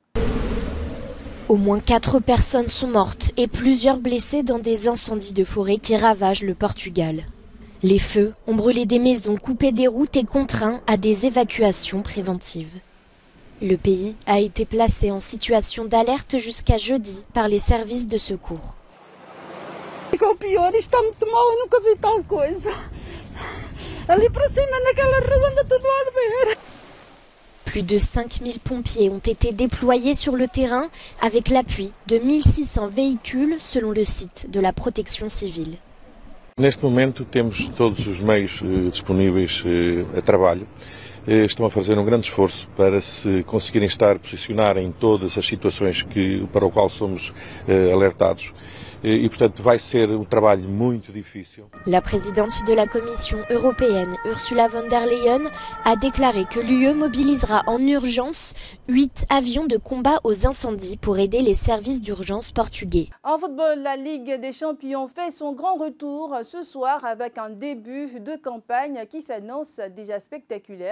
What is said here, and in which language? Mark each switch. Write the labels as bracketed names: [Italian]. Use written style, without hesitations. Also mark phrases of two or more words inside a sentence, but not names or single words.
[French] Au moins 4 personnes sont mortes et plusieurs blessées dans des incendies de forêt qui ravagent le Portugal. Les feux ont brûlé des maisons, coupé des routes et contraint à des évacuations préventives. Le pays a été placé en situation d'alerte jusqu'à jeudi par les services de secours. [Portuguese] O pior, está muito mal, eu nunca vi tal coisa. Ali para cima, naquela rua anda tudo a arder. [French] Plus de 5000 pompiers ont été déployés sur le terrain avec l'appui de 1600 véhicules selon le site de la protection civile. [Portuguese] Neste momento temos todos os meios disponíveis a trabalho. Estão a fazer um grande esforço para se conseguirem estar posicionar em todas as situações para o qual somos alertados. E, portanto, vai ser trabalho muito difícil. [French] La présidente de la Commission européenne, Ursula von der Leyen, a déclaré que l'UE mobilisera en urgence 8 avions de combat aux incendies pour aider les services d'urgence portugais. En football, la Ligue des Champions fait son grand retour ce soir avec un début de campagne qui s'annonce déjà spectaculaire.